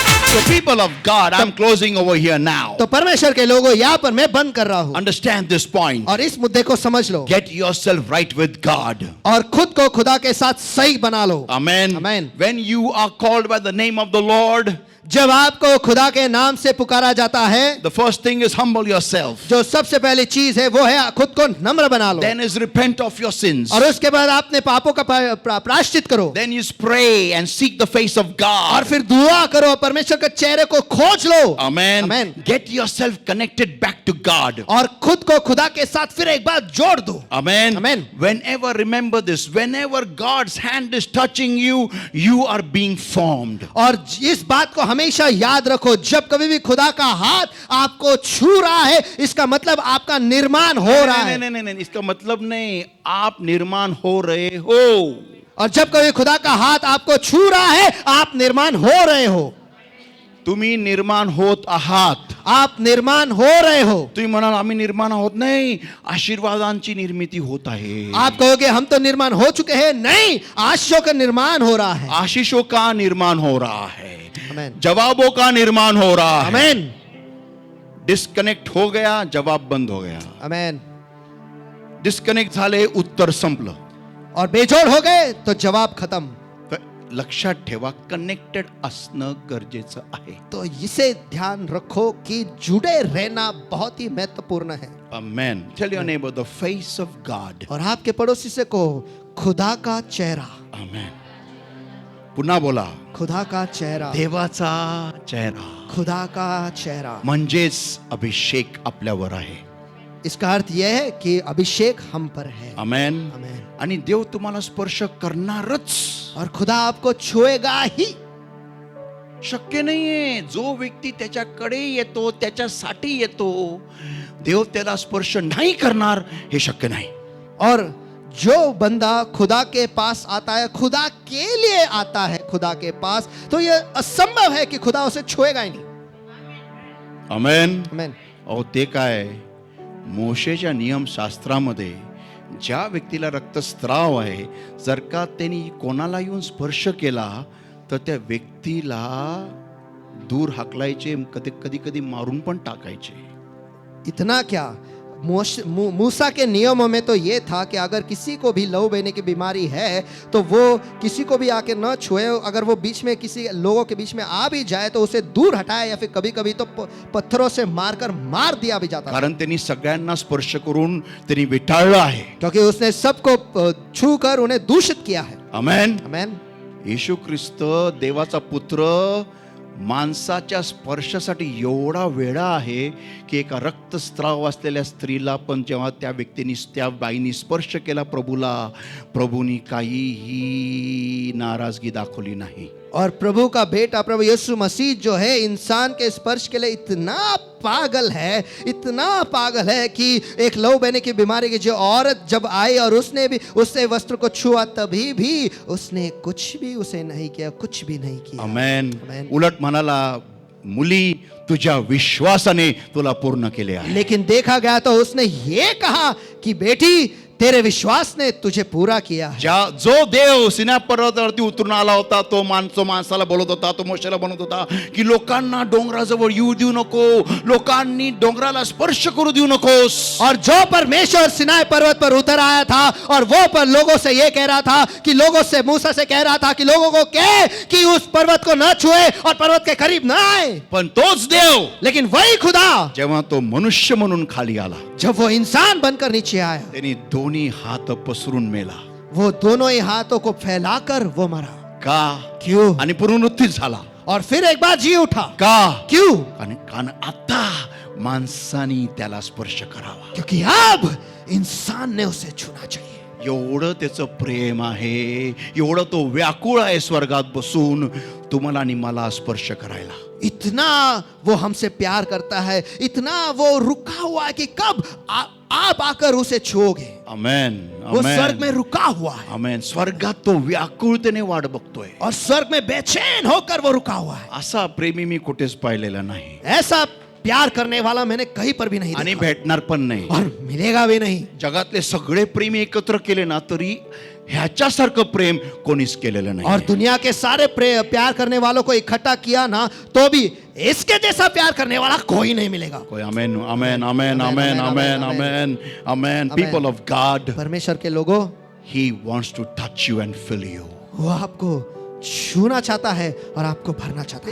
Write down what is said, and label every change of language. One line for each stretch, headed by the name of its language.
English: So people of God, I'm closing over here now.
Hindi: तो परमेश्वर के लोगों, यहाँ पर मैं बंद कर रहा हूँ
English: Understand this point.
Hindi: और इस मुद्दे को समझ लो
English: Get yourself right with God.
Hindi: और खुद को खुदा के साथ सही बना लो।
English: Amen. Amen. When you are called by the name of the Lord,
Hindi: जब आपको खुदा के नाम से पुकारा जाता है,
English: the first thing is humble yourself.
Hindi: जो सबसे पहली चीज है वो है खुद को नम्र बना लो।
English: Then is repent of your sins.
Hindi: और उसके बाद अपने पापों का प्रायश्चित करो।
English: Then is pray and seek the face of
Hindi: और
English: God.
Hindi: फिर दुआ करो, परमेश्वर के चेहरे को खोज लो।
English: Amen. Amen. Get yourself connected back to God.
Hindi: और खुद को खुदा के साथ फिर एक बार जोड़ दो।
English: Amen. Amen. Whenever, remember this, whenever God's hand is touching you, you are being formed.
Hindi: और इस बात को हमेशा याद रखो, जब कभी भी खुदा का हाथ आपको छू रहा है, इसका मतलब आपका निर्माण हो रहा है। नहीं, इसका मतलब नहीं आप निर्माण हो रहे हो। और जब कभी खुदा का हाथ आपको छू रहा है, आप निर्माण हो रहे हो।
Marathi: तुम्ही निर्माण होत आहात।
Hindi: आप निर्माण हो रहे हो।
Marathi: तुम्ही म्हणाल आम्ही निर्माण होत नाही, आशीर्वादांची निर्मिती होत आहे।
Hindi: आप कहोगे हम तो निर्माण हो चुके हैं, नहीं, आशीषों का निर्माण हो रहा है। आशीषों का निर्माण हो रहा है,
English: Amen.
Hindi: जवाबों का निर्माण हो रहा है। आमेन, डिस्कनेक्ट हो गया, जवाब बंद हो गया। आमेन।
Marathi: डिस्कनेक्ट झाले, उत्तर संपलं।
Hindi: और बेजोड़ हो गए तो जवाब खत्म।
Marathi: तर लक्षात ठेवा, कनेक्टेड असणं गरजेचं आहे।
Hindi: तो इसे ध्यान रखो कि जुड़े रहना बहुत ही महत्वपूर्ण है।
English: Amen. Tell your neighbor, the face of God.
Hindi: और आपके पड़ोसी से कहो, खुदा का चेहरा।
Marathi: Amen. पुन्हा बोला,
Hindi: खुदा का चेहरा,
Marathi: देवाचा चेहरा,
Hindi: खुदा का चेहरा।
Marathi: म्हणजेच अभिषेक आपल्यावर आहे।
Hindi: इसका अर्थ यह है कि अभिषेक हम पर है। आमेन। आमेन।
Marathi: आणि देव तुम्हाला स्पर्श करणारच।
Hindi: और खुदा आपको छुएगा ही।
Marathi: शक्य नाहीये, जो व्यक्ती त्याच्याकडे येतो, त्याच्यासाठी येतो, देव त्याला स्पर्श नाही करणार हे शक्य नाही।
Hindi: और जो बंदा खुदा के पास आता है, खुदा के लिए आता है खुदा के पास, तो यह असंभव है कि खुदा उसे छुएगा ही नहीं। आमेन। आमेन।
Marathi: अहो ते काय, मोशेच्या नियमशास्त्रामध्ये ज्या व्यक्तीला रक्तस्राव आहे, जर का त्यांनी कोणाला येऊन स्पर्श केला तर त्या व्यक्तीला दूर हाकलायचे, कधी कधी मारून पण टाकायचे।
Hindi: इतना क्या, मूसा के नियमों में तो ये था कि अगर किसी को भी लहू बहने की बीमारी है तो वो किसी को भी आके न छुए। अगर वो बीच में किसी लोगों के बीच में आ भी जाए तो उसे दूर हटाए, या फिर कभी कभी तो पत्थरों से मारकर मार दिया भी जाता,
Marathi: कारण त्यांनी सगळ्यांना स्पर्श करून त्यांनी विटाळलं आहे।
Hindi: क्योंकि उसने सबको छू कर उन्हें दूषित किया है। आमेन। आमेन।
Marathi: येशू ख्रिस्त देवाचा पुत्र माणसाच्या स्पर्शासाठी एवढा वेडा आहे की एका रक्तस्राव असलेल्या स्त्रीला पण जेव्हा त्या व्यक्तीने, त्या बाईनी स्पर्श केला प्रभूला, प्रभूनी काहीही नाराजगी दाखवली नाही।
Hindi: और प्रभु का बेटा प्रभु यीशु मसीह जो है, इंसान के स्पर्श के लिए इतना पागल है, इतना पागल है कि एक लहू बहने की बीमारी की जो औरत जब आई और उसने भी उससे वस्त्र को छुआ, तभी भी उसने कुछ भी उसे नहीं किया, कुछ भी नहीं किया। आमेन। आमेन।
Marathi: उलट म्हणाला, मुली तुझ्या विश्वासाने तुला पूर्ण केले आहे।
Hindi: लेकिन देखा गया तो उसने ये कहा कि बेटी तेरे विश्वास ने तुझे पूरा किया है।
Marathi: जो देव सिना पर्वतावरती उतरून आला होता, तो माणसाला बोलत होता, तो मोशेला बनवत होता की लोकांना डोंगराजवळ येऊ देऊ नको, लोकांनी डोंगराला स्पर्श करू देऊ नकोस।
Hindi: और जो परमेश्वर सिनाई पर्वत पर उतर आया था और वो पर लोगों से ये कह रहा था कि लोगों से, मूसा से कह रहा था कि लोगों को कहे कि उस पर्वत को न छुए और पर्वत के करीब न आए।
Marathi: पण तोच देव,
Hindi: लेकिन वही खुदा
Marathi: जेव्हा तो मनुष्य म्हणून खाली आला,
Hindi: जब वो इंसान बनकर नीचे आया,
Marathi: त्यांनी दोन्ही हात पसरून मेला।
Hindi: वो दोनों ही हाथों को फैलाकर वो मरा।
Marathi: का?
Hindi: क्यों?
Marathi: आणि पुनरुत्थित झाला।
Hindi: और फिर एक बार जी उठा।
Marathi: का?
Hindi: क्यों?
Marathi: कारण आता माणसाने त्याला स्पर्श करावा,
Hindi: क्योंकि अब इंसान ने उसे छूना चाहिए।
Marathi: एवढं त्याचं प्रेम आहे, एवढं तो व्याकुळ आहे स्वर्गात बसून तुम्हाला आणि मला स्पर्श करायला।
Hindi: इतना वो हमसे प्यार करता है, इतना वो रुका हुआ है कि कब आप आकर उसे छुओगे। आमेन। वो स्वर्ग में रुका हुआ है। आमेन।
Marathi: स्वर्गात तो व्याकुळतेने वाट बघतोय,
Hindi: और स्वर्ग में बेचैन होकर वो रुका हुआ है।
Marathi: असा प्रेमी मी कुठेच पाहिलेला नाही,
Hindi: ऐसा प्यार करने वाला मैंने कहीं पर भी नहीं
Marathi: आणि
Hindi: देखा,
Marathi: भेटणार पण नाही।
Hindi: और मिलेगा भी नहीं।
Marathi: जगातले सगळे प्रेमी एकत्र केले ना तरी ह्याच्यासारखं प्रेम कोणीच केलेलं
Hindi: और
Marathi: नाही.
Hindi: दुनिया के सारे प्यार करने वालों को इकट्ठा किया ना तो भी इसके जैसा प्यार करने वाला कोई नहीं मिलेगा.
English: कोई amen, amen, amen, amen, amen, amen, amen. People of God,
Hindi: परमेश्वर के लोगों,
English: He wants to touch you and fill you.
Hindi: वो आपको छूना चाहता है और आपको भरना चाहता है.